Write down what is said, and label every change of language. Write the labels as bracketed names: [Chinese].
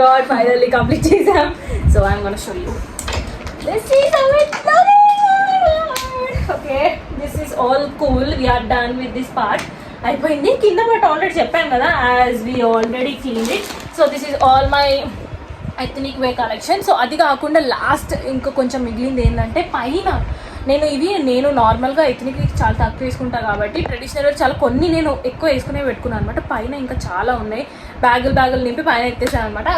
[English] Finally complete చేసాం. So I'm gonna show you. This is how it looks. Okay, this is all cool. We are done with this part. [Telugu] అయిపోయింది. కింద but already చెప్పాను కదా, [English] as we already cleaned it. So this is all my ethnic wear collection. [Telugu] So అది కాకుండా last ఇంకా కొంచెం మిగిలింది ఏంటంటే, పైన నేను నార్మల్గా ఎథనిక్ చాలా తక్కువ వేసుకుంటాను కాబట్టి ట్రెడిషనల్ వేర్ చాలా కొన్ని నేను ఎక్కువ వేసుకునే పెట్టుకున్నాను అనమాట. పైన ఇంకా చాలా ఉన్నాయి, బ్యాగులు నింపి పైన ఎత్తేసాను అనమాట.